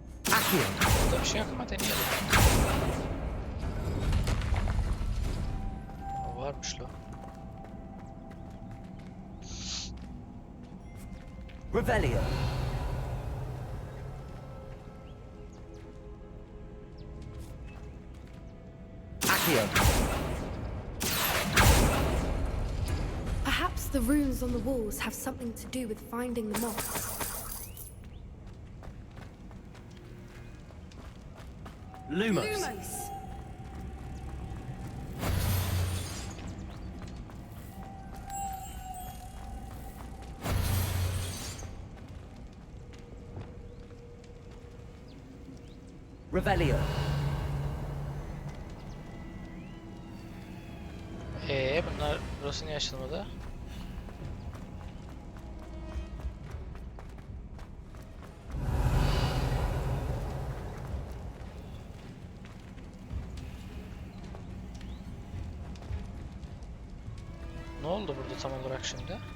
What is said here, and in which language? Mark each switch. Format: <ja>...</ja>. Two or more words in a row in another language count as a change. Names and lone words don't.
<tr>Burada bir şey yok ama deneyelim. O varmış lo. Revelio. Accio.</tr> <en>Perhaps the runes on the walls have something to do with finding the moths.</en> <tr>Lumos. Lumos. Revelio. Bunlar burası niye açılmadı? Ne oldu burada tam olarak şimdi?</tr>